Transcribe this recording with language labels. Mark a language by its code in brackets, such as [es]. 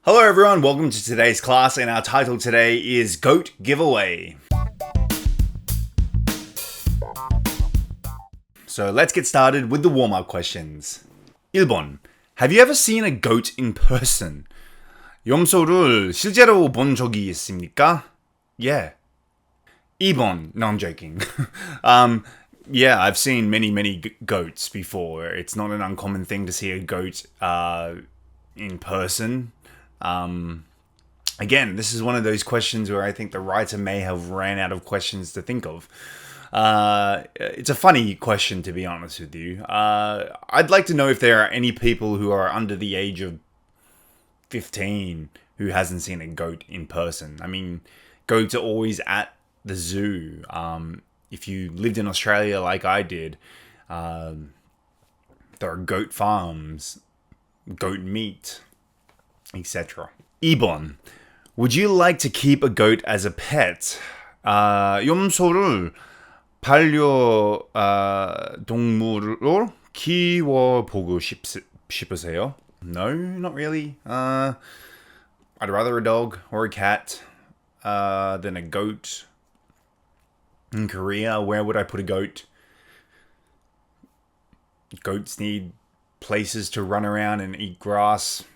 [en] Hello everyone, welcome to today's class, and our title today is Goat Giveaway. So let's get started with the warm-up questions. [ko] 1번. [en] Have you ever seen a goat in person? [ko] 염소를 실제로 본 적이 있습니까? [en] Yeah. 2번. No, I'm joking. Yeah, I've seen many goats before. It's not an uncommon thing to see a goat in person. Again, this is one of those questions where I think the writer may have ran out of questions to think of. It's a funny question, to be honest with you. I'd like to know if there are any people who are under the age of 15 who hasn't seen a goat in person. I mean, goats are always at the zoo. If you lived in Australia like I did, there are goat farms, goat meat, etc. [ko] 2번. [en] Would you like to keep a goat as a pet? [ko] 염소를 반려동물로 키워보고 싶으세요? [en] No, not really. I'd rather a dog or a cat than a goat. In Korea, where would I put a goat? Goats need places to run around and eat grass.